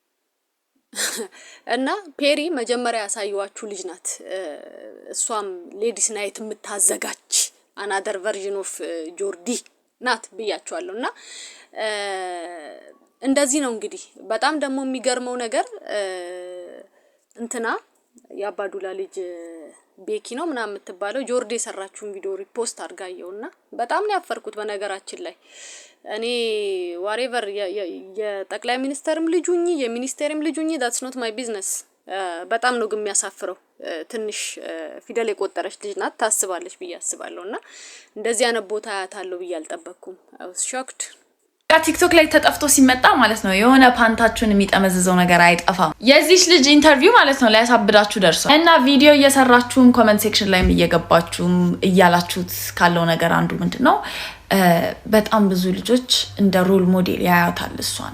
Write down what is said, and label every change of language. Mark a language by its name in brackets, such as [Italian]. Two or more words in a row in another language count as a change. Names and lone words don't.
[Amharic] እና ፔሪ መጀመሪያ ያሳየዋችሁ ልጅ ናት። እሷም [English] ladies night [Amharic] የምታዘጋጅ [English] another version of [Amharic] ጆርዲ ናት ብያችኋለሁ። እና እንደዚህ ነው እንግዲህ። በጣም ደግሞ የሚገርመው ነገር እንትና ያባዱላ ልጅ ቤኪ ነው ምናምን የምትባለው ጆርዲ የሰራችውን ቪዲዮ ሪፖስት አድርጋየውና በጣም ነው ያፈርኩት። በነገራችን ላይ እኔ ዋሬቨር የጠቅላይ ሚኒስተርም ልጁኝ የሚኒስቴርም ልጁኝ [English] that's not my business። [Amharic] በጣም ነው ግን የሚያሳፍረው። ትንሽ ፊደል የቆጠረች ልጅ ናት ታስባለች ብዬ አስባለሁና እንደዚህ አይነት ቦታ ያታለው ብዬ አልጠበቅኩም። [English] I was shocked። [Amharic] ቲክቶክ ላይ ተጠፍቶ ሲመጣ ማለት ነው የሆነ ፓንታችሁን የሚጠመዝዘው ነገር አይጠፋም። የዚህ ልጅ ኢንተርቪው ማለት ነው ሊያሳብዳችሁ ደርሷል። እና ቪዲዮ እየሰራችሁም [English] comment section [Amharic] ላይም እየገባችሁም እያላችሁት ካለው ነገር አንዱ ምንድነው በጣም ብዙ ልጆች እንደ [English] role model [Amharic] ያያታል እሷን።